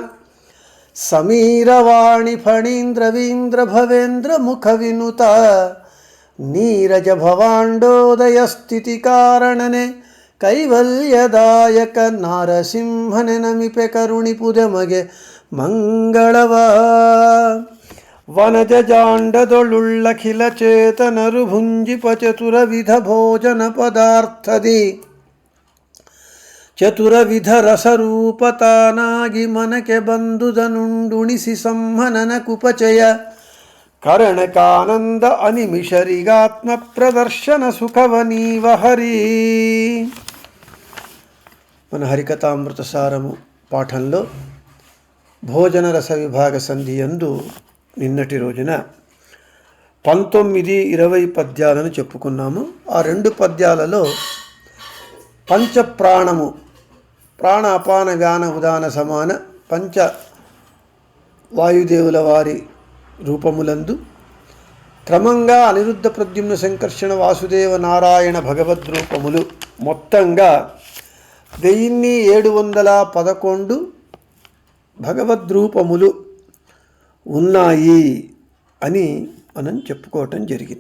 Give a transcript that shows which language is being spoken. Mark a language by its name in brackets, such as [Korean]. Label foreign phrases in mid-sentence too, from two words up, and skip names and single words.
[Kannada] ಸಮೀರವಾಣಿ ಫಣೀಂದ್ರವೀಂದ್ರ ಭವೇಂದ್ರ ಮುಖ ವಿನುತ ನೀರಜ ಭವಾಂಡೋದಯ ಸ್ಥಿತಿ ಕಾರಣನೆ ಕೈವಲ್ಯದಾಯಕ ನಾರಸಿಂಹನೆ ನಮಿಪೆ ಕರುಣಿಪುದಮಗೆ ಮಂಗಳವ ವನಜ ಜಾಂಡದೊಳುಳ್ಳಖಿಲ ಚೇತನರು ಭುಂಜಿಪ ಚತುರವಿಧ ಭೋಜನ ಪದಾರ್ಥದಿ ಚತುರವಿಧ ರಸರೂಪತಾನಾಗಿ ಮನಕ್ಕೆ ಬಂದುದನುಂಡುಣಿಸಿ ಸಂಹನನ ಕುಪಚಯ ಕರಣಕಾನಂದ ಅನಿಮಿಷರಿಗಾತ್ಮ ಪ್ರದರ್ಶನ ಸುಖವನೀವ ಹರಿ. [Telugu] మన హరికథామృతసారము పాఠంలో భోజన రస విభాగ సంధి యందు నిన్నటి రోజున 19-20 పద్యాలను చెప్పుకున్నాము. ఆ రెండు పద్యాలలో పంచప్రాణము ప్రాణ అపాన వ్యాన ఉదాన సమాన పంచ వాయుదేవుల వారి రూపములందు క్రమంగా అనిరుద్ధ ప్రద్యుమ్న సంకర్షణ వాసుదేవ నారాయణ భగవద్ రూపములు మొత్తంగా 1711 భగవద్రూపములు ఉన్నాయి అని మనం చెప్పుకోవటం జరిగింది.